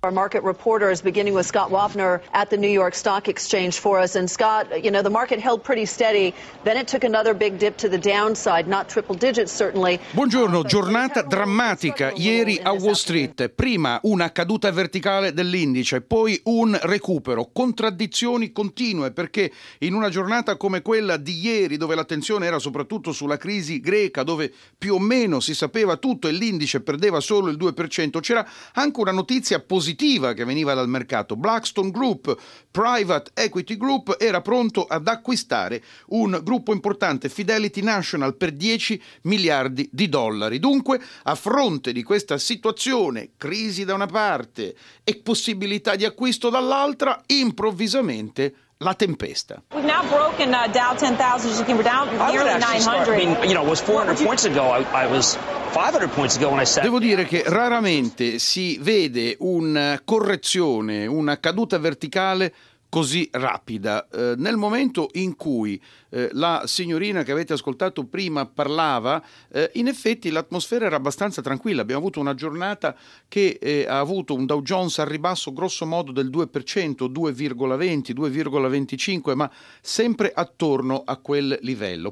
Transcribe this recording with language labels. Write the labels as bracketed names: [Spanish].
[English] Our market reporter is beginning with Scott Wapner at the New York Stock Exchange for us. And Scott, you know, the market held pretty steady, then it took another big dip to the downside, not triple digits certainly. [Italian] Buongiorno, giornata drammatica ieri a Wall Street. Prima una caduta verticale dell'indice, poi un recupero. Contraddizioni continue, perché in una giornata come quella di ieri, dove l'attenzione era soprattutto sulla crisi greca, dove più o meno si sapeva tutto e l'indice perdeva solo il 2%, c'era anche una notizia positiva che veniva dal mercato. Blackstone Group, Private Equity Group, era pronto ad acquistare un gruppo importante, Fidelity National, per 10 miliardi di dollari. Dunque, a fronte di questa situazione, crisi da una parte e possibilità di acquisto dall'altra, improvvisamente la tempesta. [English] We've now broken Dow 10,000, as you can, we're down nearly 900. Was 400 points ago, I was 500 points ago when I said. [Italian] Devo dire che raramente si vede una correzione, una caduta verticale così rapida. Nel momento in cui la signorina che avete ascoltato prima parlava, in effetti l'atmosfera era abbastanza tranquilla. Abbiamo avuto una giornata che ha avuto un Dow Jones al ribasso grosso modo del 2%, 2,20, 2,25, ma sempre attorno a quel livello.